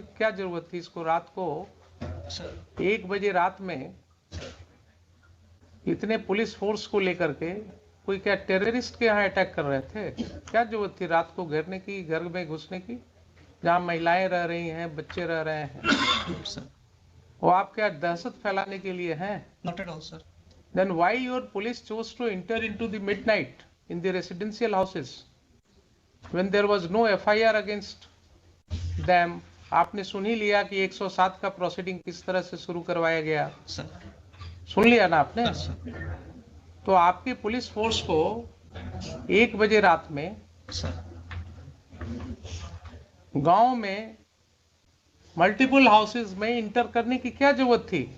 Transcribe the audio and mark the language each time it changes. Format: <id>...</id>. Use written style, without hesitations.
<hi>क्या जरूरत थी इसको रात को 1 बजे रात में इतने पुलिस फोर्स को लेकर के कोई क्या टेररिस्ट के यहाँ अटैक कर रहे थे? क्या जरूरत थी रात को घेरने की, घर में घुसने की, जहाँ महिलाएं रह रही हैं, बच्चे रह रहे हैं? वो आप क्या दहशत फैलाने के लिए हैं?</hi> <en>Not at all, sir. Then why your police chose to enter into the midnight in the residential houses when there was no FIR against them?</en> <hi>आपने सुन ही लिया कि 107 का प्रोसीडिंग किस तरह से शुरू करवाया गया,</hi> <en>Sir.</en> <hi>सुन लिया ना आपने?</hi> <en>Sir.</en> <hi>तो आपकी पुलिस फोर्स को 1 बजे रात में</hi> <en>Sir.</en> <hi>गांव में मल्टीपल हाउसेज में इंटर करने की क्या जरूरत थी?</hi>